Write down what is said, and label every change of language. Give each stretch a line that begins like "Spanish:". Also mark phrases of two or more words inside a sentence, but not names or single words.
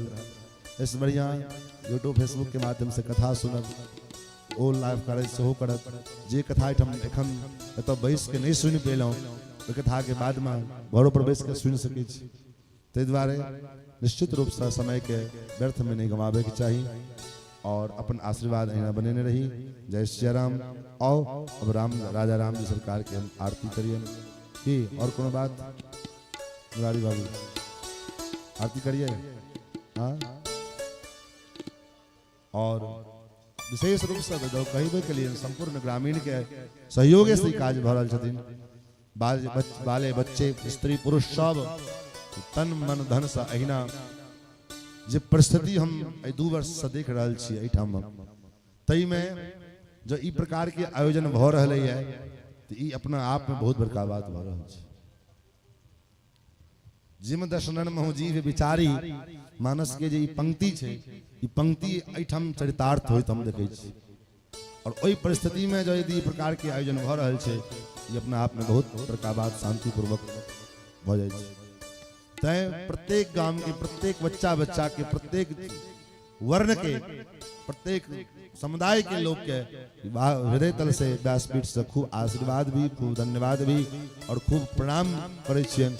Maithili: इससे बढ़िया यूट्यूब फेसबुक के माध्यम से कथा सुनब, ओ लाइव करे सेहो करत। जे कथा एखन एतऽ बैस के नहीं सुनि पेलहुँ, ओहि कथा के बाद में घरों पर बैस के सुनि सकै छी। ताहि दुआरे निश्चित रूप से समय के व्यर्थ में नहीं गंवाबे के चाहिए और अपन आशीर्वाद अहिना बनेने रही। जय श्री राम। आओ अब राजा राम जी सरकार के हम आरती करिए कि और कोनो बात मुरारी बाबू आरती करिए। हाँ, और विशेष रूप से कहबे के लिए संपूर्ण ग्रामीण के सहयोग से काज भ रहल छथिन। बाले बच्चे स्त्री पुरुष सब तन मन धन से अहिना जे परिस्थिति हम 2 वर्ष से देख रहल छी एठाम, तई में जो ई प्रकार के आयोजन भ रहल है तो ई अपना आप में बहुत बड़का बात भ रहल छै। जिम दर्शनन महु जीव विचारी मानस के जे ई पंक्ति छै, ई पंक्ति एठाम चरितार्थ होइत हम देखै छी। और ओई परिस्थिति में जो यदि ई प्रकार के आयोजन भ रहल छै, ई अपना आप में बहुत बड़का बात शांतिपूर्वक भ जाय छै। तय प्रत्येक गांव के प्रत्येक बच्चा के प्रत्येक वर्ण के प्रत्येक समुदाय के लोग के हृदय तल से व्यासपीठ से खूब आशीर्वाद भी, खूब धन्यवाद भी और खूब प्रणाम करे छियन।